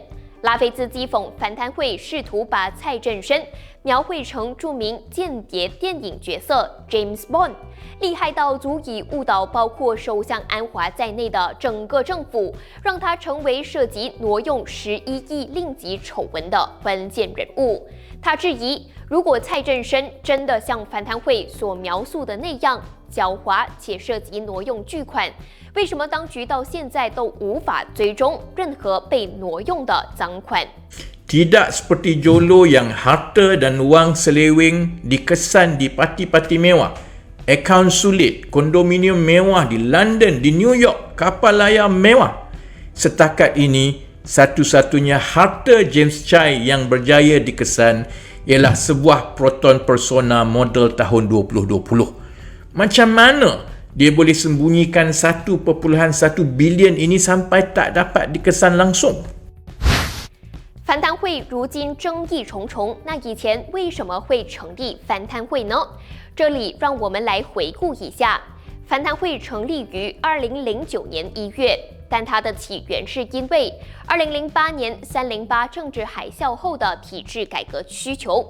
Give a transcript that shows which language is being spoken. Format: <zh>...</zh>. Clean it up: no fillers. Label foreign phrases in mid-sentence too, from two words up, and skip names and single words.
<zh>拉菲兹讥讽反贪会试图把蔡正深描绘成著名间谍电影角色 James Bond， 厉害到足以误导包括首相安华在内的整个政府，让他成为涉及挪用11亿令吉丑闻的关键人物。他质疑，如果蔡正深真的像反贪会所描述的那样狡猾且涉及挪用巨款，为什么当局到现在都无法追踪任何被挪用的赃款？</zh> <ms>Tidak seperti Jolo yang harta dan wang seleweng dikesan di parti-parti mewah, akaun sulit, kondominium mewah di London, di New York, kapal layar mewah. Setakat ini, satu-satunya harta James Chai yang berjaya dikesan ialah sebuah Proton Persona model tahun 2020. Macam mana dia boleh sembunyikan 1.1 bilion ini sampai tak dapat dikesan langsung?</ms> <zh>反贪会如今争议重重，那以前为什么会成立反贪会呢？这里让我们来回顾一下。反贪会成立于2009年1月，但它的起源是因为2008年308政治海啸后的体制改革需求。</zh>